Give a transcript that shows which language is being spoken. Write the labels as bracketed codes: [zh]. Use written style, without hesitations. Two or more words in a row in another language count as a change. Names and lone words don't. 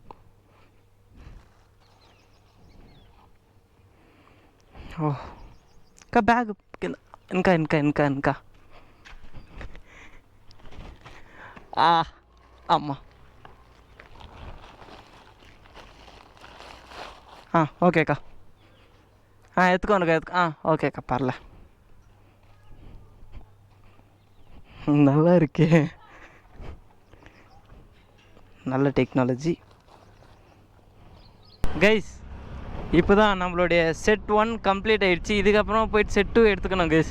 [te] ఓ కా బ్యాగ్ కింద ఇంకా ఇంకా ఇంకా ఇంకా అమ్మ ఓకే అక్క ఎత్తుకోండి ఓకే అక్క పర్లే. [ta] நல்லா இருக்கே, நல்ல [en] technology guys. [ta] இப்போ தான் நம்மளுடைய [en] set 1 complete [ta] ஆகிடுச்சு. இதுக்கப்புறம் போயிட்டு செட் 2 எடுத்துக்கணும் கைஸ்.